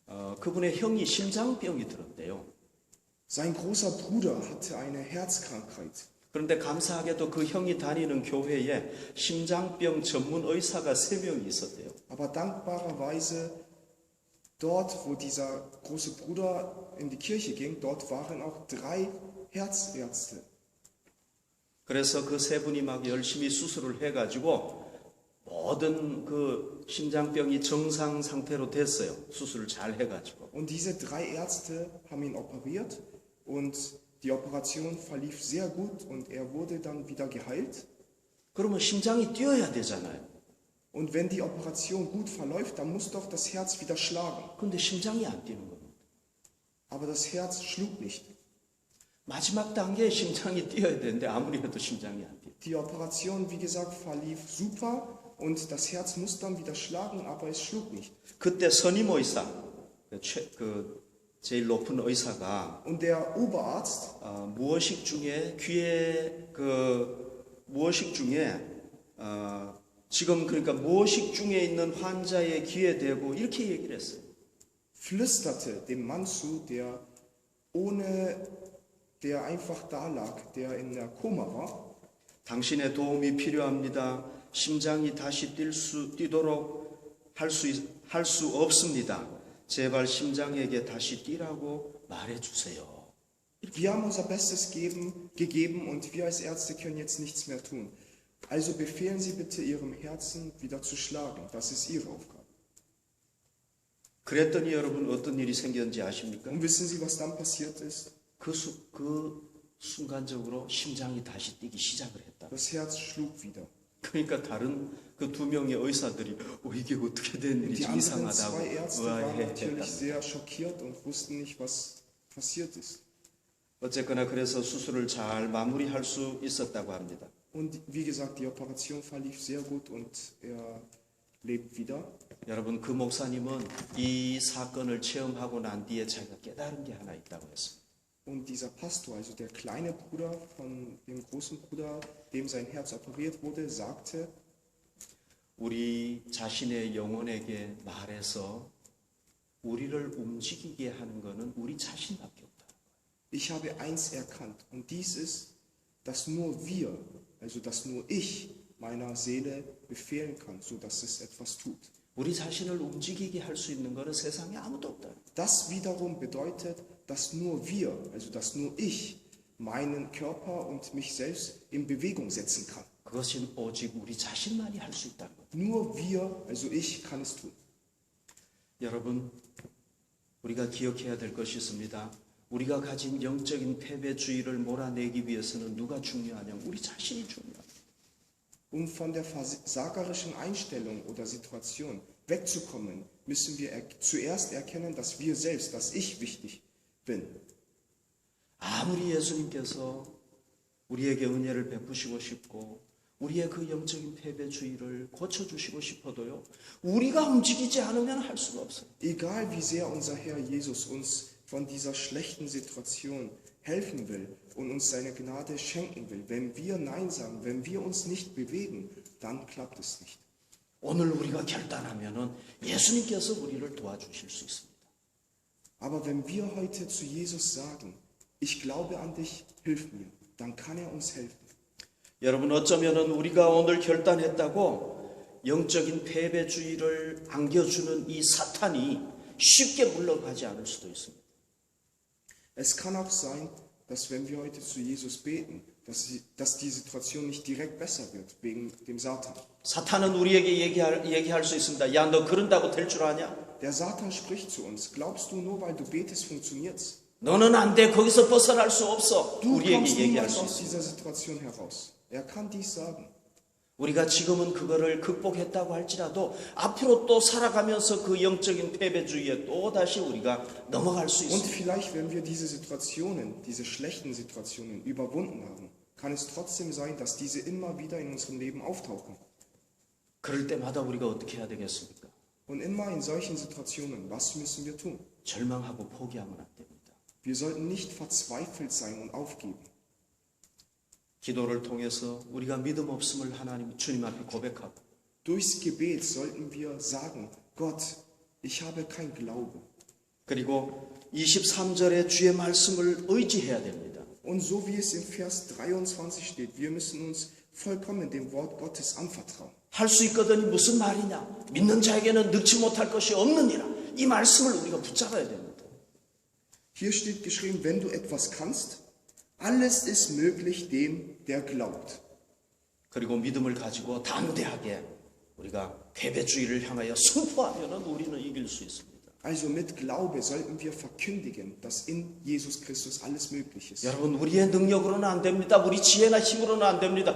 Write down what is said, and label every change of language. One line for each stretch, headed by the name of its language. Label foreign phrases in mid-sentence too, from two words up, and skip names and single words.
Korean: 그분의 형이 심장병이 들었대요.
German: Sein großer Bruder hatte eine Herzkrankheit.
Korean: 그런데 감사하게도 그 형이 다니는 교회에 심장병 전문 의사가 3명이 있었대요.
German: Aber dankbarerweise dort, wo dieser große Bruder in die Kirche ging, dort waren auch 3 Herzärzte.
Korean: 그래서 그 3분이 막 열심히 수술을 해가지고 모든 그 심장병이 정상 상태로 됐어요. 수술을 잘 해가지고.
German: Und diese 3 Ärzte haben ihn operiert und die Operation verlief sehr gut und er wurde dann wieder geheilt.
Korean: 그러면 심장이 뛰어야 되잖아요.
German: Und wenn die Operation gut verläuft, dann muss doch das Herz wieder schlagen.
Korean: 근데 심장이 안 뛰는 겁니다.
German: Aber das Herz schlug nicht.
Korean: 마지막 단계에 심장이 뛰어야 되는데 아무리 해도 심장이 안 뛰어요.
German: Die Operation, wie gesagt, verlief super und das Herz muss dann wieder schlagen, aber es schlug nicht.
Korean: 그때 선임 의사, 제일 높은 의사가
German: Und der Oberarzt
Korean: 무의식 중에 무의식 중에 지금 그러니까 무의식 중에 있는 환자의 귀에 대고 이렇게 얘기를 했어요.
German: flüsterte dem Mann zu, der einfach da lag, der in der Koma war.
Korean: 당신의 도움이 필요합니다. 심장이 다시 뛰도록 할 수 없습니다. 제발 심장에게 다시 뛰라고 말해주세요.
German: Wir haben unser Bestes gegeben und wir als Ärzte können jetzt nichts mehr tun. Also befehlen Sie bitte Ihrem Herzen wieder zu schlagen. Das ist Ihre Aufgabe.
Korean: 그랬더니 여러분 어떤 일이 생겼는지 아십니까?
German: Und wissen Sie, was dann passiert ist?
Korean: 그 순간적으로 심장이 다시 뛰기 시작을 했다.
German: Das Herz schlug wieder.
Korean: 그러니까 다른 그 2명의 의사들이 이게 어떻게 된
German: Und die
Korean: 일이지
German: anderen
Korean: 이상하다고
German: 2 Ärzte waren natürlich
Korean: 의아해했다.
German: sehr schockiert und wussten nicht, was passiert ist.
Korean: 어쨌거나 그래서 수술을 잘 마무리할 수 있었다고 합니다.
German: Und wie gesagt, die Operation verlief sehr gut und er lebt wieder.
Korean: 여러분 그 목사님은 이 사건을 체험하고 난 뒤에 자기가 깨달은 게 하나 있다고 했습니다.
German: Und dieser Pastor, also der kleine Bruder von dem großen Bruder, dem sein Herz operiert wurde, sagte,
Korean: 우리 자신의 영혼에게 말해서 우리를 움직이게 하는 것은 우리 자신밖에 없다.
German: ich habe eins erkannt und dies ist, dass nur wir, also dass nur ich meiner Seele befehlen kann, sodass es etwas tut.
Korean: 우리 자신을 움직이게 할 수 있는 것은 세상에 아무도 없다.
German: Das wiederum bedeutet, dass nur wir, also dass nur ich meinen Körper und mich selbst in Bewegung setzen kann.
Korean: 그것은 오직 우리 자신만이 할 수 있다는 것.
German: Nur wir, also ich, kann es tun.
Korean: 여러분, 우리가 기억해야 될 것이 있습니다. 우리가 가진 영적인 패배주의를 몰아내기 위해서는 누가 중요하냐면 우리 자신이 중요합니다.
German: Um von der versagerischen Einstellung oder Situation wegzukommen, müssen wir zuerst erkennen, dass wir selbst, dass ich wichtig bin.
Korean: 아무리 예수님께서 우리에게 은혜를 베푸시고 싶고 우리의 그 영적인 패배주의를 고쳐주시고 싶어도요. 우리가 움직이지 않으면 할 수가 없어요.
German: Egal wie sehr unser Herr Jesus uns von dieser schlechten Situation helfen will und uns seine Gnade schenken will, wenn wir Nein sagen, wenn wir uns nicht bewegen, dann klappt es nicht.
Korean: 오늘 우리가 결단하면은 예수님께서 우리를 도와주실 수 있습니다.
German: Aber wenn wir heute zu Jesus sagen, ich glaube an dich, hilf mir, dann kann er uns helfen.
Korean: 여러분 어쩌면은 우리가 오늘 결단했다고 영적인 패배주의를 안겨주는 이 사탄이 쉽게 물러가지 않을 수도 있습니다.
German: Es kann auch sein, dass wenn wir heute zu Jesus beten, dass die Situation nicht direkt besser wird wegen dem Satan.
Korean: 사탄은 우리에게 얘기할 수 있습니다. 야, 너 그런다고 될 줄 아냐?
German: Der Satan spricht zu uns. Glaubst du, nur weil du betest, funktioniert's?
Korean: 너는 안 돼. 거기서 벗어날 수 없어.
German: Du
Korean: 우리에게
German: kommst
Korean: 얘기할
German: niemals
Korean: 수
German: aus
Korean: 있습니다.
German: dieser Situation heraus. Er kann dies sagen.
Korean: 우리가 지금은 그거를 극복했다고 할지라도 앞으로 또 살아가면서 그 영적인 패배주의에 또 다시 우리가 넘어갈 수
German: Und
Korean: 있습니다.
German: vielleicht, wenn wir diese Situationen, diese schlechten Situationen überwunden haben, kann es trotzdem sein, dass diese immer wieder in unserem Leben auftauchen.
Korean: 그럴 때마다 우리가 어떻게 해야 되겠습니까?
German: Und immer in solchen Situationen, was müssen wir tun?
Korean: 절망하고 포기하면 안 됩니다.
German: Wir sollten nicht verzweifelt sein und aufgeben.
Korean: 기도를 통해서 우리가 믿음 없음을 하나님 주님 앞에 고백하고
German: Durchs Gebet sollten wir sagen, Gott, ich habe kein Glaube.
Korean: 그리고 23절에 주의 말씀을 의지해야 됩니다.
German: Und so wie es im Vers 23 steht, wir müssen uns vollkommen dem Wort Gottes anvertrauen.
Korean: 할 수 있거든이 무슨 말이냐? 믿는 자에게는 능치 못할 것이 없느니라. 이 말씀을 우리가 붙잡아야 됩니다.
German: Hier steht geschrieben, wenn du etwas kannst, alles ist möglich dem, der glaubt.
Korean: 그리고 믿음을 가지고 담대하게 우리가 패배주의를 향하여 선포하면 우리는 이길 수 있습니다.
German: Also mit Glaube sollten wir verkündigen, dass in Jesus Christus alles möglich ist.
Korean: 여러분, 우리의 능력으로는 안 됩니다. 우리 지혜나 힘으로는 안 됩니다.